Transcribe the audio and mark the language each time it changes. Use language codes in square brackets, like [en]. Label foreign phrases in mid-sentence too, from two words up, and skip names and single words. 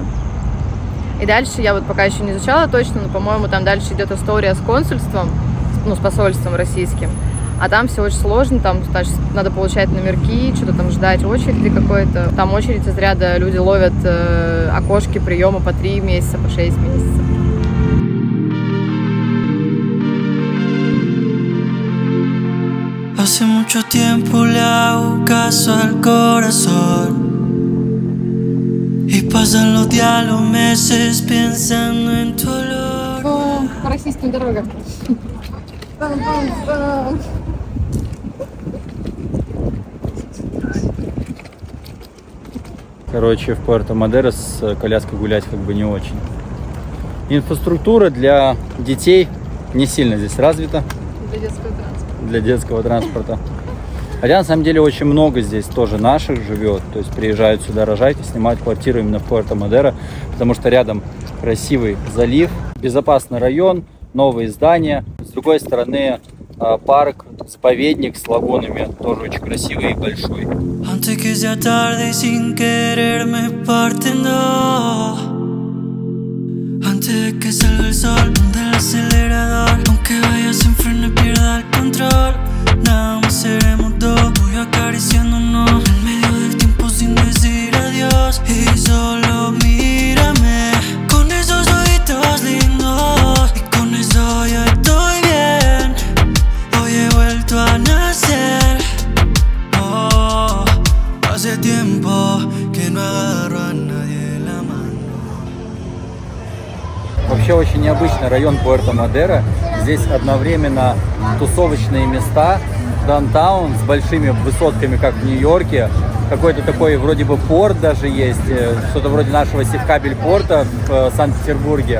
[ru] И дальше я вот пока еще не изучала точно, но, по-моему, там дальше идет история с консульством, ну, с посольством российским. А там все очень сложно, там, значит, надо получать номерки, что-то там ждать очереди какой-то. Там очередь из ряда люди ловят окошки приема по 3 месяца, по 6 месяцев. [es] Hace mucho tiempo le hago caso al corazón y pasan los días, los meses pensando en tu olor. [ru] По российским дорогам. Короче, в Пуэрто-Мадеро с коляской гулять как бы не очень. Инфраструктура для детей не сильно здесь развита. Для детского транспорта. Для детского транспорта. Хотя на самом деле очень много здесь тоже наших живет. То есть приезжают сюда рожать и снимают квартиру именно в Пуэрто-Мадеро, потому что рядом красивый залив, безопасный район, новые здания. С другой стороны парк, заповедник с лагунами, тоже очень красивый и большой. [es] Antes que sea tarde y sin querer me parten dos. Antes de que salga el sol, ponte el acelerador. Aunque vaya sin freno y pierda el control, nada más seremos dos. Voy acariciándonos en medio del tiempo sin decir adiós. Y solo mírame con esos ojitos lindos. Y con eso ya estoy bien. Hoy he vuelto a nacer. Oh, hace tiempo que no agarro a nadie de la mano. [ru] Вообще очень необычный район Пуэрто-Мадеро. Здесь одновременно тусовочные места, даунтаун с большими высотками, как в Нью-Йорке. Какой-то такой вроде бы порт даже есть, что-то вроде нашего Севкабель-порта в Санкт-Петербурге.